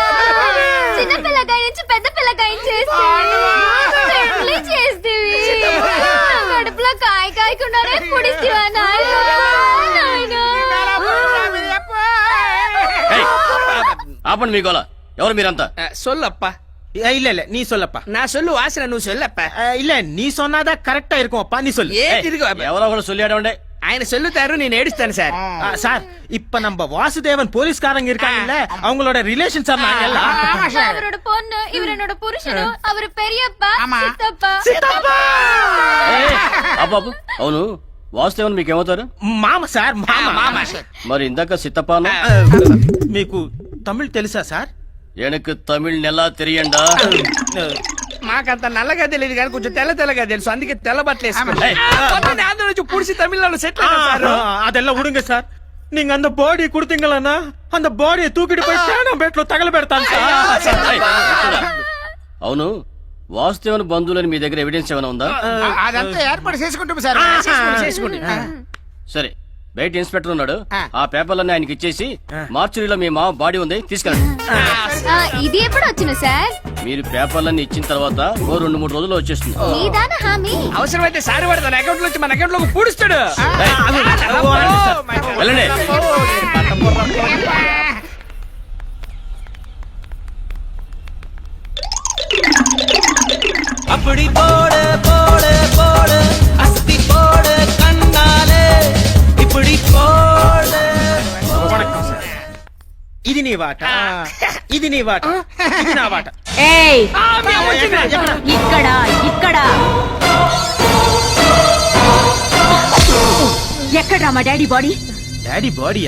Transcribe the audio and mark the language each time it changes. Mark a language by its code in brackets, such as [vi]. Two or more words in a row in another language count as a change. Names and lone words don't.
[te] చిన్న పిల్లకాయ నుంచి పెద్ద పిల్లకాయ చేస్తేవి. కడుపులో కాయ కాయకుండానే పొడిస్తేవా నాయనా? ఆపండి మీ గోల. ఎవరు మీరంతా? సొల్లప్ప. [ta] இல்ல இல்ல நீ சொல்லப்பா. நான் சொல்லு வாசன నువ్వు சொல்லப்ப. இல்ல நீ சொன்னாதா கரெக்டா இருக்கும்ப்பா, நீ சொல்லு. [te] ఏ తిరుగు ఎవరో ఒకరు சொல்லியாடవండి. ఆయన சொல்லுతారు, నేను ఏడుస్తాను సార్. [ta] சார், இப்ப நம்ம வாசுதேவன் போலீஸ்காரங்க இருக்காங்கல்ல, அவங்களோட ரிலேஷன் சார் நாங்க எல்லாம். அவரோட பொண்ணு, இவர் என்னோட புருஷனு, அவர் பெரியப்பா, சித்தப்பா. [te] బాబు, అవును వాసుదేవన్ మీకేమవుతారు? మామ సార్, మామ. మరి ఇందాక సిత్తపాను. మీకు తమిళ్ తెలుసా సార్? ఎనకు తమిళ్ నెలా తెలియండా? మాకంత నల్లగా తెలియదు కానీ కొంచెం తెల్లగా తెలుసు, అందుకే తెల్ల బట్టలు వేసుకున్నాను. ఆంధ్ర నుంచి పుడిసి తమిళనాడు సెటిల్ అయ్యారు. [ta] அதெல்லாம் விடுங்க சார். நீங்க அந்த பாடி கொடுத்தீங்களா, அந்த பாடியை தூக்கிட்டு போய் சேனம் பேட்ல [te] తగల పెడతాను సార్. అవును, వాసుదేవన్ బంధువులని మీ దగ్గర ఎవిడెన్స్ ఏమైనా ఉందా? అదంతా ఏర్పాటు చేసుకుంటాం సార్. సరే, బయట ఇన్స్పెక్టర్ ఉన్నాడు, ఆ పేపర్లన్నీ ఆయనకి ఇచ్చేసి మార్చురీలో మీ మామ బాడీ ఉంది తీసుకెళ్ళండి. ఇది ఎప్పుడు వచ్చిన సార్? మీరు పేపర్లన్నీ ఇచ్చిన తర్వాత ఓ 2-3 రోజుల్లో వచ్చేస్తుంది. అవసరమైతే సారి వాడు తన అకౌంట్ నుంచి మన అకౌంట్ లోకి పూడుస్తాడు. వెళ్ళండి. [ta] அப்படி போடு போடு போடு அஸ்தி போடு கண்ணாலே இப்படி போடு. [te] ఇది నీ వాట, ఇది నీ వాట, ఇది నా వాట. ఏయ్, ఇక్కడ ఎక్కడ్రా మా డాడీ బాడీ? డాడీ బాడీయా?